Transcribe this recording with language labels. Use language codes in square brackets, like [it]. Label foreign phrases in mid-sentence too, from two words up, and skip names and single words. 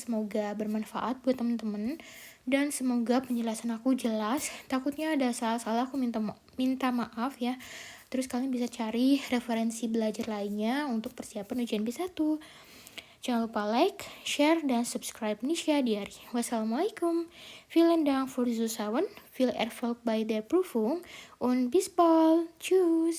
[id] Semoga bermanfaat buat teman-teman dan semoga penjelasan aku jelas. Takutnya ada salah-salah, aku minta maaf ya. Terus kalian bisa cari referensi belajar lainnya untuk persiapan ujian B1. Jangan lupa [en] like, share, [id] dan subscribe Nisha Diary. Wassalamualaikum. [de] Vielen Dank für Zuschauern. Viel Erfolg bei der Prüfung und bis bald. Tschüss.